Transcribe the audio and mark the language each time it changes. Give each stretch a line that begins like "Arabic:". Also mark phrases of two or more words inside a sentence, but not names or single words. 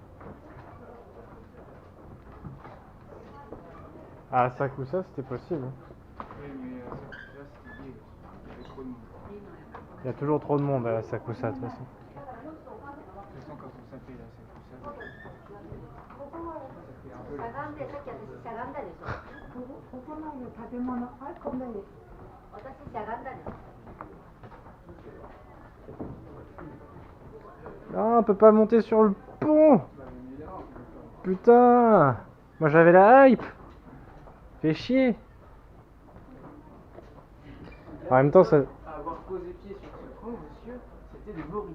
French: Ah, Sakusa, c'était possible. Oui, mais ça, c'était lié. Il y avait trop de monde. Il y a toujours trop de monde à Sakusa, de toute façon. De toute façon, quand on s'appelle là, c'est tout ça. Ça fait un peu le...
Japanese: しゃがんで、さっき私しゃがんだでしょ。ここの建物、あ、こんなに。私しゃがんだでしょ。
French: Ah, on peut pas monter sur le pont. Putain. Moi j'avais la hype. Fais chier. En même temps, ça... Avoir posé pied sur ce pont, monsieur, c'était des morilles.